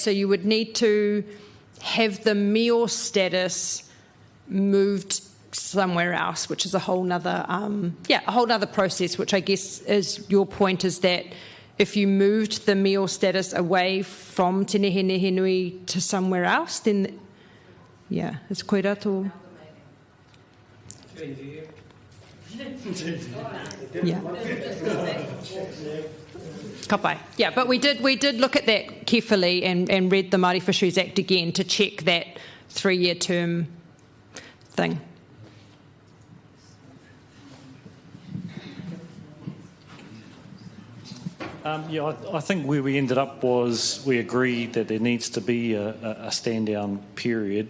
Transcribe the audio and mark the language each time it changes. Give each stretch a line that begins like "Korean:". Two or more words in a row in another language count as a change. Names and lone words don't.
English: So you would need to have the meal status moved somewhere else, which is a whole nother, a whole nother process, which I guess is your point, is that if you moved the meal status away from Te Nehe Nui to somewhere else, then, it's
Māori: koe rato.
English: Yeah.
Māori: Ka pai.
English: Yeah, but we did look at that carefully and read the Māori Fisheries Act again to check that 3-year term thing. I think where we ended up was we agreed that there needs to be a stand-down period.